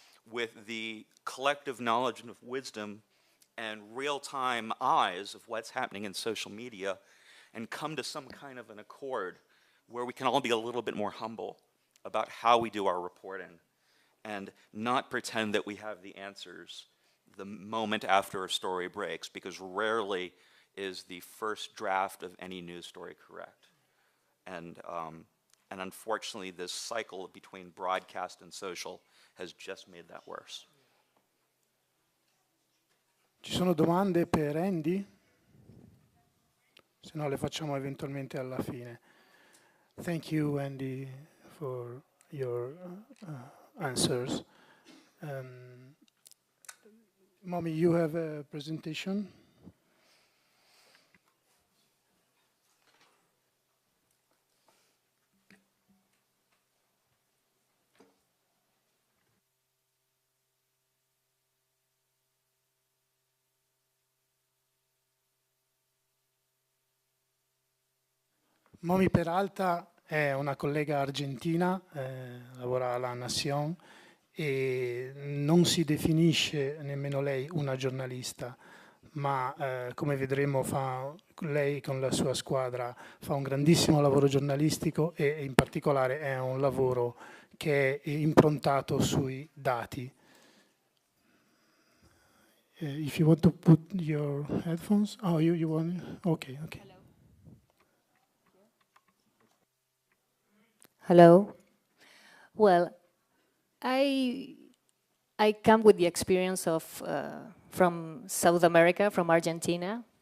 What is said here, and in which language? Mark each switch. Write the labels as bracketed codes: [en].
[en] with the collective knowledge and wisdom and real-time eyes of what's happening in social media and come to some kind of an accord where we can all be a little bit more humble about how we do our reporting and not pretend that we have the answers the moment after a story breaks, because rarely is the first draft of any news story correct. And unfortunately, this cycle between broadcast and social has just made that worse. [it] Ci sono domande per Andy? Se no le facciamo eventualmente alla fine. [en] Thank you, Andy, for your answers. Mommy, you have a presentation? [it] Momi Peralta è una collega argentina, lavora alla Nación e non si definisce nemmeno lei una giornalista, ma come vedremo lei con la sua squadra fa un grandissimo lavoro giornalistico e in particolare è un lavoro che è improntato sui dati. [en] If you want to put your headphones, oh, you want, okay. Hello. Well, I come with the experience of from South America, from Argentina.